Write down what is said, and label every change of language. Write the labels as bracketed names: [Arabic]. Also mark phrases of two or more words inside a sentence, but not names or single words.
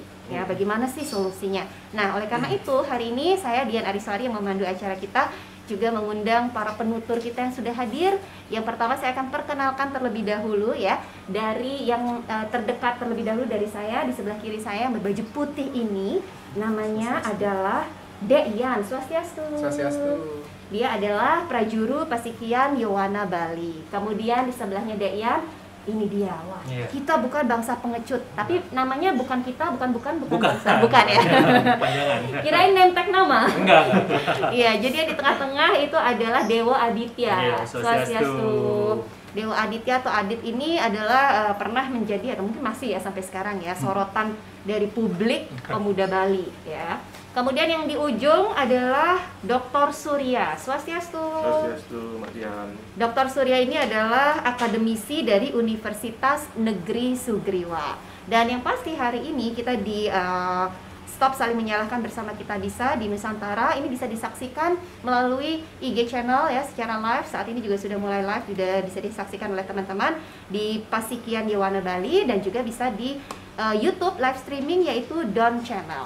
[Indonesian] Ya, bagaimana sih solusinya? Nah, oleh karena itu hari ini saya Dian Ariswari yang memandu acara kita juga mengundang para penutur kita yang sudah hadir. Yang pertama saya akan perkenalkan terlebih dahulu ya, dari yang terdekat terlebih dahulu dari saya, di sebelah kiri saya yang berbaju putih ini namanya adalah Dek Yan. Swastiastu. Swastiastu. Dia adalah prajuru Pasikian Yowana Bali. Kemudian di sebelahnya Dek Yan, ini dia. Wah, kita bukan bangsa pengecut, tapi namanya bukan kita, bukan bangsa, bukan ya. Panjangan. Kirain [English] name tag [Indonesian] nama. Enggak. Iya, jadi di tengah-tengah itu adalah Dewa Aditya. Iya, Swastiastu. Dewa Aditya atau Adit ini adalah pernah menjadi atau mungkin masih ya sampai sekarang ya sorotan dari publik pemuda Bali ya. Kemudian yang di ujung adalah Dr. Surya. Swastiastu. Swastiastu, Mbak Dian. Dr. Surya ini adalah akademisi dari Universitas Negeri Sugriwa. Dan yang pasti hari ini kita di Stop Saling Menyalahkan Bersama Kita Bisa di Nusantara ini bisa disaksikan melalui IG channel ya secara live. Saat ini juga sudah mulai live, sudah bisa disaksikan oleh teman-teman di Pasikian Yowana Bali dan juga bisa di YouTube [English] live streaming [Indonesian] yaitu Don Channel.